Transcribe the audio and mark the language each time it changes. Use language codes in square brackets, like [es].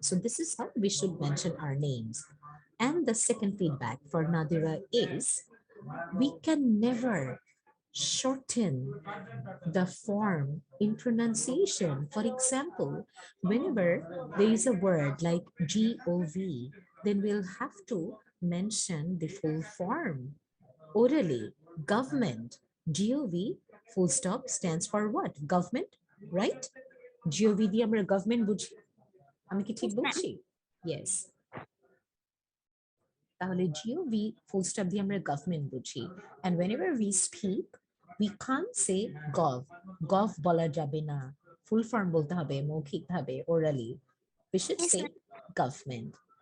[en] So this is how we should mention our names. And the second feedback for Nadira is we can never shorten the form in pronunciation. For example, whenever there is a word like GOV, then we'll have to mention the full form. Orally, government, GOV, full stop stands for what? Government, right? [bn] GOV দিয়ে আমরা government বুঝি। আমি কি ঠিক বলছি? Yes. তাহলে GOV full stop দিয়ে আমরা government বুঝি। [en] And whenever we speak, we can't say gov [bn] বলা যাবে না, [en] full form [bn] বলতে হবে মৌখিকভাবে [en] orally. We should Yes, say ma'am. government.